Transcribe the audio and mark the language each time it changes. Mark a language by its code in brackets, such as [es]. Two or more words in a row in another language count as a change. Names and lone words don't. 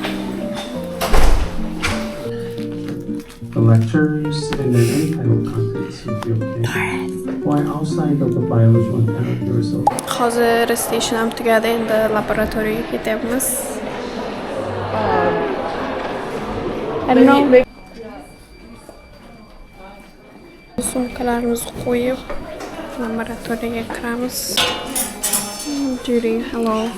[en] The lectures and then any kind of contents you feel okay. Why outside of the biology one cannot do yourself? [uz] Hozir recitation ham tugadi, endi laboratoriyaga ketyapmiz. Sumkalarimizni qo'yib laboratoriyaga kiramiz. [en] Judy, hello.